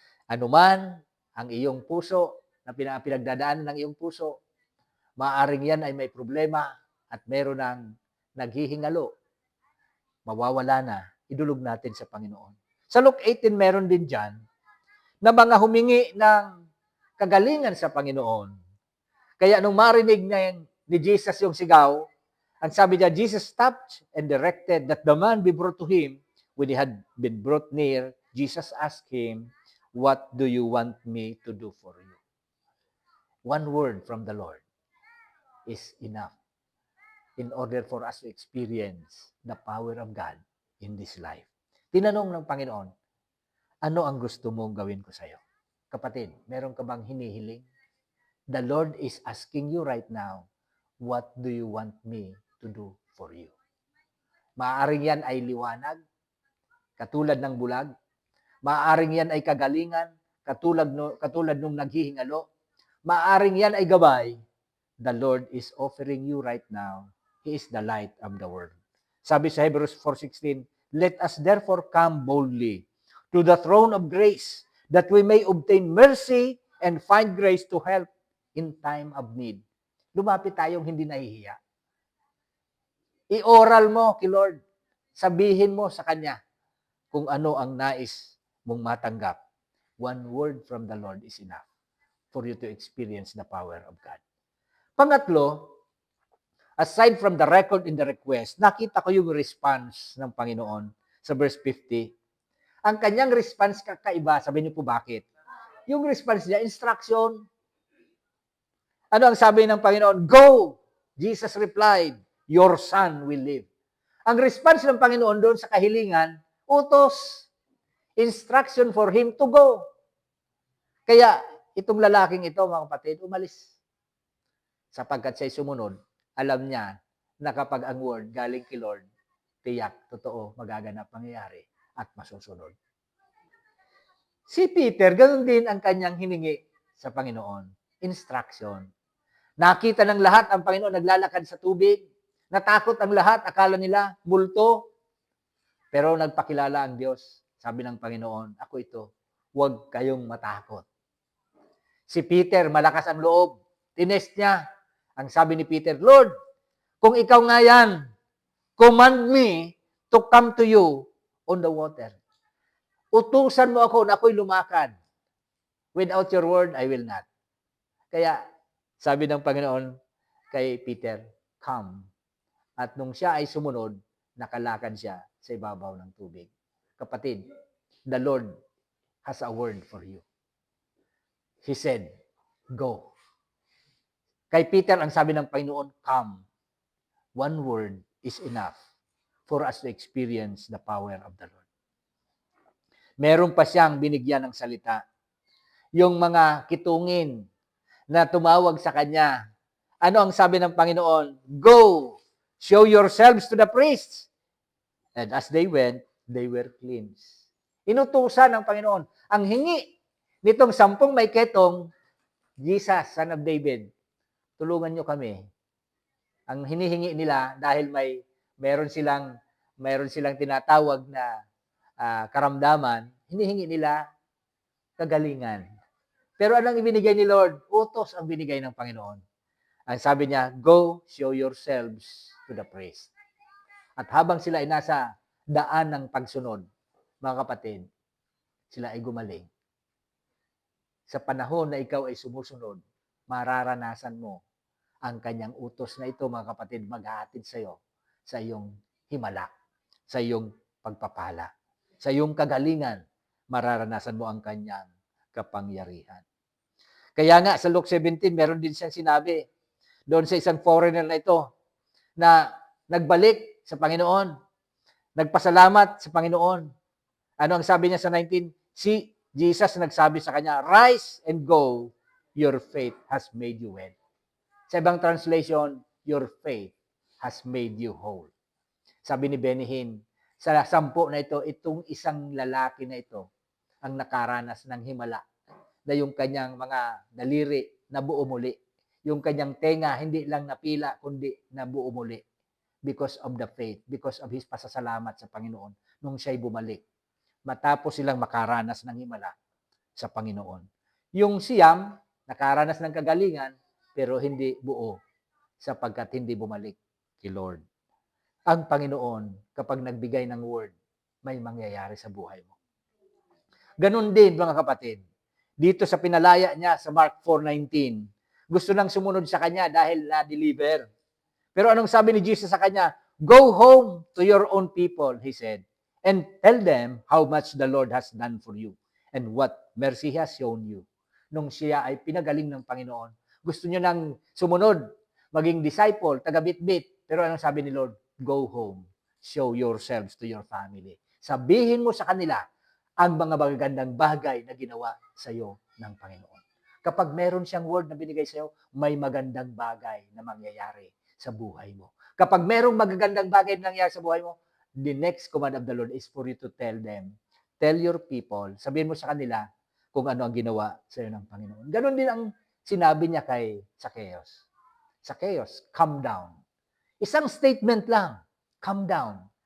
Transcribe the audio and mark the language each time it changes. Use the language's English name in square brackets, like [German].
[Filipino] Anuman ang iyong puso, na pinagdadaanan ng iyong puso, maaaring yan ay may problema at meron ng naghihingalo, mawawala na, idulog natin sa Panginoon. Sa Luke 18, meron din dyan na mga humingi ng kagalingan sa Panginoon. Kaya nung marinig ni Jesus yung sigaw, ang sabi niya, [English] Jesus stopped and directed that the man be brought to him. When he had been brought near, Jesus asked him, what do you want me to do for you? One word from the Lord is enough in order for us to experience the power of God in this life. [Filipino] Tinanong ng Panginoon, ano ang gusto mong gawin ko sa iyo? Kapatid, meron ka bang hinihiling? [English] The Lord is asking you right now, what do you want me to do for you? [Filipino] Maaaring yan ay liwanag, katulad ng bulag. Maaaring yan ay kagalingan, katulad nung naghihingalo. Maaaring yan ay gabay. [English] The Lord is offering you right now. He is the light of the world. [Filipino] Sabi sa [English] Hebrews 4:16, let us therefore come boldly to the throne of grace, that we may obtain mercy and find grace to help in time of need. [Filipino] Lumapit tayong hindi nahihiya. I-oral mo kay Lord. Sabihin mo sa Kanya kung ano ang nais mong matanggap. [English] One word from the Lord is enough for you to experience the power of God. [Filipino] Pangatlo, [English] aside from the record in the request, [Filipino] nakita ko yung response ng Panginoon sa verse 50. Ang kanyang response kakaiba. Sabi niyo po bakit? Yung response niya, instruction. Ano ang sabi ng Panginoon? [English] Go! Jesus replied, your son will live. [Filipino] Ang response ng Panginoon doon sa kahilingan, utos. [English] Instruction for him to go. [Filipino] Kaya, itong lalaking ito, mga kapatid, umalis. Sapagkat siya'y sumunod, alam niya na kapag ang word galing kay Lord, tiyak, totoo, magaganap mangyayari at masusunod. Si Peter, ganun din ang kanyang hiningi sa Panginoon. Instruction. Nakita ng lahat ang Panginoon naglalakad sa tubig. Natakot ang lahat. Akala nila, multo. Pero nagpakilala ang Diyos. Sabi ng Panginoon, ako ito. Huwag kayong matakot. Si Peter, malakas ang loob. Tinest niya. Ang sabi ni Peter, Lord, kung ikaw nga yan, [English] command me to come to you on the water. [Filipino] Utusan mo ako na ako'y lumakad. [English] Without your word, I will not. [Filipino] Kaya, sabi ng Panginoon kay Peter, come. At nung siya ay sumunod, nakalakad siya sa ibabaw ng tubig. [English] Kapatid, the Lord has a word for you. He said, go. [Filipino] Kay Peter, ang sabi ng Panginoon, come. [English] One word is enough for us to experience the power of the Lord. [Filipino] Meron pa siyang binigyan ng salita. Yung mga kitungin na tumawag sa kanya. Ano ang sabi ng Panginoon? [English] Go! Show yourselves to the priests. And as they went, they were cleansed. [Filipino] Inutusan ng Panginoon. Ang hingi nitong 10 may ketong, Jesus, Son of David, tulungan nyo kami. Ang hinihingi nila dahil meron silang tinatawag na karamdaman, hinihingi nila kagalingan. Pero anong ibinigay ni Lord? Utos ang binigay ng Panginoon. Ang sabi niya, [English] go, show yourselves to the priest. [Filipino] At habang sila ay nasa daan ng pagsunod, mga kapatid, sila ay gumaling. Sa panahon na ikaw ay sumusunod, mararanasan mo ang kanyang utos na ito, mga kapatid, maghahatid sa iyo sa iyong himala, sa iyong pagpapala, sa iyong kagalingan, mararanasan mo ang kanyang kapangyarihan. Kaya nga, sa Luke 17, meron din siyang sinabi doon sa isang foreigner na ito na nagbalik sa Panginoon, nagpasalamat sa Panginoon. Ano ang sabi niya sa 19? Si Jesus nagsabi sa kanya, [English] rise and go, your faith has made you well. [Filipino] Sa ibang [English] translation, your faith has made you whole. [Filipino] Sabi ni Benny Hinn, sa 10 na ito, itong isang lalaki na ito ang nakaranas ng himala na yung kanyang mga daliri nabuo muli. Yung kanyang tenga hindi lang napila, kundi nabuo muli. [English] Because of the faith, because of his [Filipino] pasasalamat sa Panginoon nung siya'y bumalik. Matapos silang makaranas ng himala sa Panginoon. Yung siyam, nakaranas ng kagalingan, pero hindi buo sapagkat hindi bumalik kay Lord. Ang Panginoon, kapag nagbigay ng word, may mangyayari sa buhay mo. Ganun din, mga kapatid. Dito sa pinalaya niya sa Mark 4:19, gusto nang sumunod sa kanya dahil na-deliver. Pero anong sabi ni Jesus sa kanya? [English] Go home to your own people, he said, and tell them how much the Lord has done for you and what mercy He has shown you. [Filipino] Nung siya ay pinagaling ng Panginoon, gusto niya nang sumunod, maging disciple, taga-bitbit. Pero anong sabi ni Lord? [English] Go home. Show yourselves to your family. [Filipino] Sabihin mo sa kanila ang mga magagandang bagay na ginawa sa iyo ng Panginoon. Kapag meron siyang word na binigay sa iyo, may magandang bagay na mangyayari sa buhay mo. Kapag merong magagandang bagay na nangyayari sa buhay mo, [English] the next command of the Lord is for you to tell them, tell your people, [Filipino] sabihin mo sa kanila kung ano ang ginawa sa iyo ng Panginoon. Ganon din ang sinabi niya kay Zacchaeus. [English] Zacchaeus, calm down. [Filipino] Isang statement lang, [English] calm down.